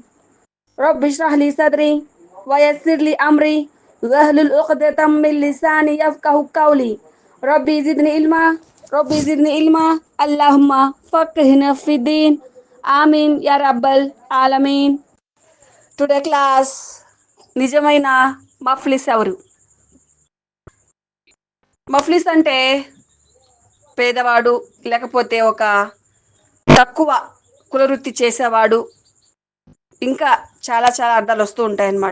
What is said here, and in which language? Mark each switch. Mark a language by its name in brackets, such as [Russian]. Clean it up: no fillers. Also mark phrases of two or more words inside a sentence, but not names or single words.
[Arabic] رب اشرح لي صدري ويسر لي أمري واحلل عقدة من لساني يفقهوا قولي. رب زدني علما. اللهم فقهنا في الدين. آمين يا رب العالمين. [English] today class [Telugu] నిజమైన మఫ్లిస్ ఎవరు? మఫ్లిస్ అంటే పేదవాడు, లేకపోతే ఒక తక్కువ కులవృత్తి చేసేవాడు, ఇంకా చాలా చాలా అర్థాలు వస్తూ ఉంటాయన్నమాట.